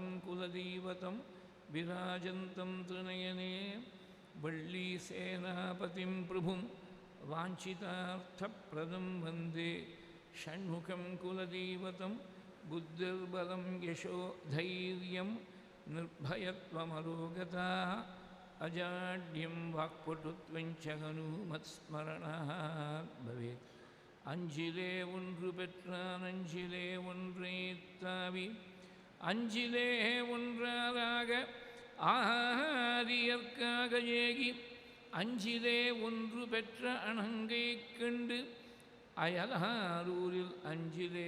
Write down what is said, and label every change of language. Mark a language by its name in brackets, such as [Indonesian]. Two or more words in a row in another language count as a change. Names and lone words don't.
[Sanskrit] कुलदैवतं विराजन्तं त्रिनयने वल्लीसेनापतिं प्रभुं वाञ्छितार्थप्रदं वन्दे षण्मुखं कुलदैवतं बुद्धिर्बलं यशो धैर्यं निर्भयत्वमरोगता अजाड्यं वाक्पटुत्वं च हनुमत्स्मरणात् भवेत् [Tamil] அஞ்சிலே ஒன்று பெற்றான் அஞ்சிலே ஒன்றைத்தாவி அஞ்சிலே ஒன்றாராக ஆரியற்காக ஏகி அஞ்சிலே ஒன்று பெற்ற அணங்கை கண்டு அயலாரூரில் அஞ்சிலே